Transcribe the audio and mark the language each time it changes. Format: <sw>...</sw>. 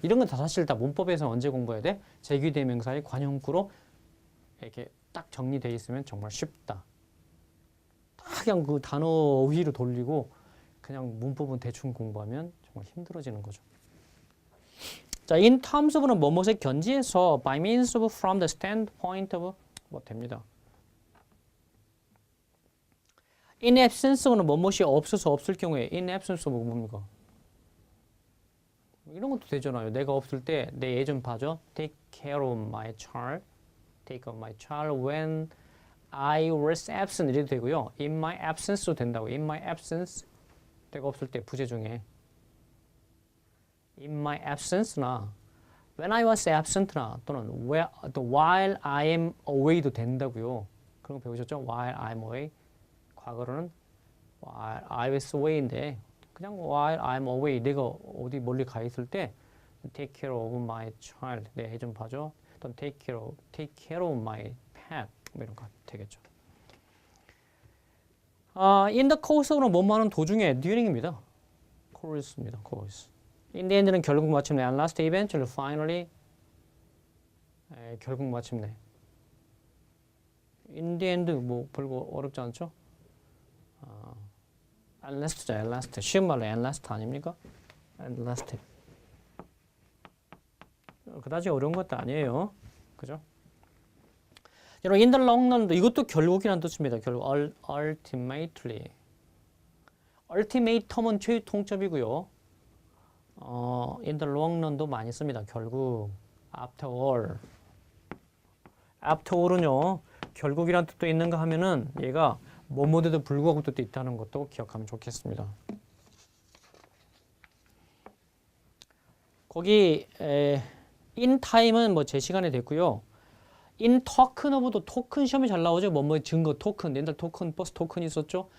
<ko>이런 건 다 사실 다 문법에서 언제 공부해야 돼? 제귀대명사의 관용구로 이렇게 딱 정리되어 있으면 정말 쉽다. 그냥 그 단어 위로 돌리고 그냥 문법은 대충 공부하면 정말 힘들어지는 거죠.</ko> <en>자, in terms of는 뭐뭇에 견지해서 by means of, from the standpoint of 뭐 됩니다. in absence of는 뭐뭇이 없어서 없을 경우에 in absence of 뭡니까?</en> <ko>이런 것도 되잖아요. 내가 없을 때 내 애 좀 봐줘.</ko> <en>Take care of my child. Take care of my child when I was absent 이래도 되고요. In my absence도 된다고. In my absence.</en> <ko>내가 없을 때 부재 중에. In my absence나</ko> <en>when I was absent나 또는 while I am away도 된다고요. 그런 거 배우셨죠? while I'm away.</en> <ko>과거로는</ko> <en>while I was away</en> <ko>인데 그냥</ko> <en>while I'm away</en> <ko>내가 어디 멀리 가 있을 때</ko> <en>take care of my child</en> <ko>내 애 좀 봐줘.</ko> <en>또는 take care of my pet 뭐 이런 거 되겠죠.</en> <ko>in the course는 뭐뭐하는 도중에 during입니다.</ko> <en>course입니다. course. in the end는 결국 마침내 and last eventually finally 결국 마침내.</en> <ko>in the end 뭐 별거 어렵지 않죠?</ko> <en>at last죠. at last.</en> <ko>쉬운 말로 at last 아닙니까?</ko> <en>at last.</en> <ko>그다지 어려운 것도 아니에요. 그죠? 여러분, in the long run도 이것도 결국이라는 뜻입니다. 결국 ultimately. ultimatum은 최후 통첩이고요.</ko> <en>in the long run도 많이 씁니다. 결국 after all. after all은요.</en> <ko>결국이라는 뜻도 있는가 하면은 얘가 뭐뭐에도 불구하고 뜻도 있다는 것도 기억하면 좋겠습니다. 거기 in time은 뭐 제 시간에 됐고요. in token of도 토큰 시험이 잘 나오죠. 뭐뭐 증거 토큰, 옛날 토큰, 버스 토큰 있었죠.</ko>